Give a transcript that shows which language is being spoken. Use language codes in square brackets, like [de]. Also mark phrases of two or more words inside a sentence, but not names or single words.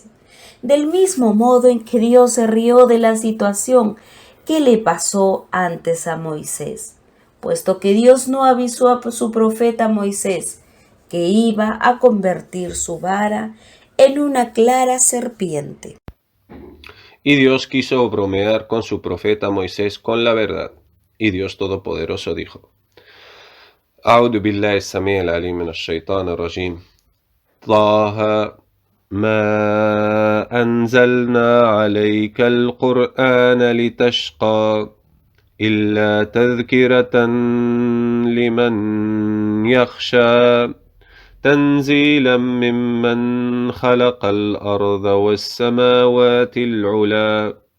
[es] Del mismo modo en que Dios se rió de la situación que le pasó antes a Moisés, puesto que Dios no avisó a su profeta Moisés que iba a convertir su vara en una clara serpiente. Y Dios quiso bromear con su profeta Moisés con la verdad. Y Dios Todopoderoso dijo: [ar] أعوذ بالله السميع العليم من الشيطان الرجيم طه ما أنزلنا عليك القرآن لتشقى إلا تذكرة لمن يخشى تنزيلا ممن خلق الأرض والسماوات العلى